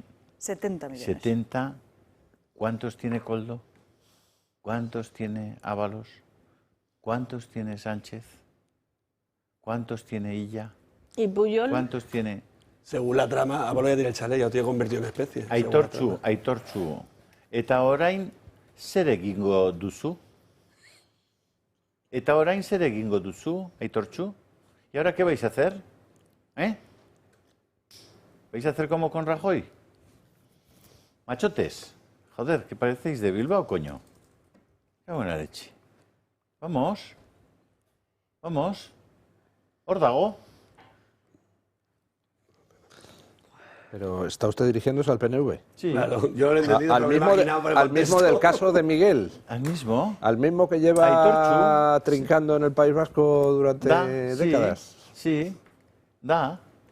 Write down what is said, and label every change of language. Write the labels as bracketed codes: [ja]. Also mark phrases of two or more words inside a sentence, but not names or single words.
[es] 70 millones. 70, ¿cuántos tiene Koldo? ¿Cuántos tiene Ábalos? ¿Cuántos tiene Sánchez? ¿Cuántos tiene Illa? ¿Y Puyol? ¿Cuántos tiene? Según la trama, Ábalos ya tiene el chalet, ya lo tiene convertido en especie. [eu] Aitortzu. Eta orain zer egingo duzu? Eta orain zer egingo duzu, Aitortzu? [es] ¿Y ahora qué vais a hacer? ¿Vais a hacer como con Rajoy? Machotes, joder, que parecéis de Bilbao, coño. Qué buena leche. Vamos. [eu] Hor dago. [es] Pero está usted dirigiéndose al PNV. Sí. Claro, yo lo he entendido. Al mismo del caso de Miguel. ¿Al mismo? Al mismo que lleva trincando en el País Vasco durante décadas. Sí, da.